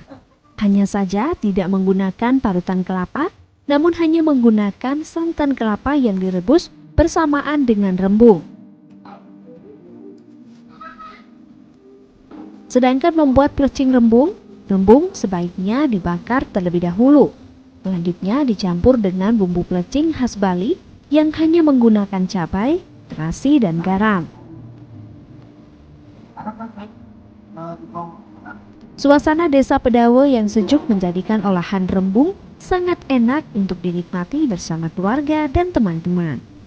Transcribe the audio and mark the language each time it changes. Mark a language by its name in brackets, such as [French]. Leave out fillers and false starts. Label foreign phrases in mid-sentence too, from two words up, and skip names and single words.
[Indonesian] Hanya saja tidak menggunakan parutan kelapa, namun hanya menggunakan santan kelapa yang direbus bersamaan dengan rembung. Sedangkan membuat plecing rembung, rembung sebaiknya dibakar terlebih dahulu. Selanjutnya dicampur dengan bumbu plecing khas Bali yang hanya menggunakan cabai, terasi, dan garam. Suasana Desa Pedawo yang sejuk menjadikan olahan rembung sangat enak untuk dinikmati bersama keluarga dan teman-teman.